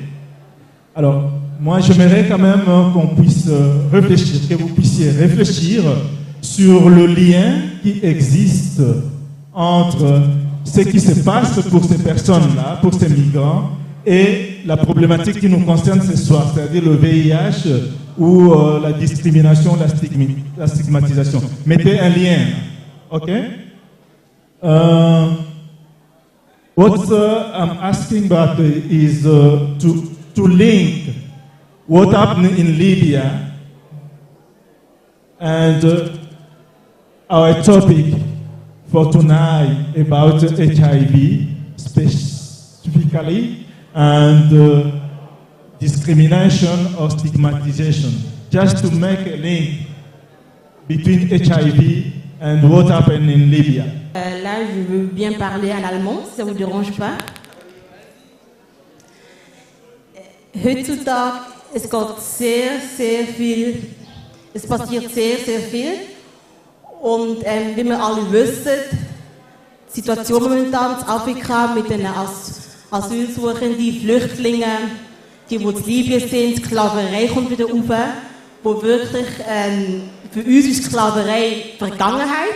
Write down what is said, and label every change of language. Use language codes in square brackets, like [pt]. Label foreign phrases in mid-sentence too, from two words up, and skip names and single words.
[fr] Alors, moi, j'aimerais quand même qu'on puisse réfléchir, que vous puissiez réfléchir sur le lien qui existe entre ce qui se passe pour ces personnes-là, pour ces migrants, et la problématique qui nous concerne ce soir, c'est-à-dire le VIH ou la discrimination, la stigmatisation. Mettez un lien, ok? [en] What I'm asking about is to link what happened in Libya and our topic for tonight about HIV specifically and discrimination or stigmatization, just to make a link between HIV and what happened in Libya. [fr] Là, je veux bien parler en allemand, si ça ne vous dérange pas. [de] Heutzutage, es geht sehr, sehr viel, es passiert sehr, sehr viel. Und wie wir alle wissen, die Situation momentan in Afrika mit den Asylsuchenden, Flüchtlingen, die in Libyen sind, die Sklaverei kommt wieder rauf, wo wirklich für uns ist Sklaverei Vergangenheit.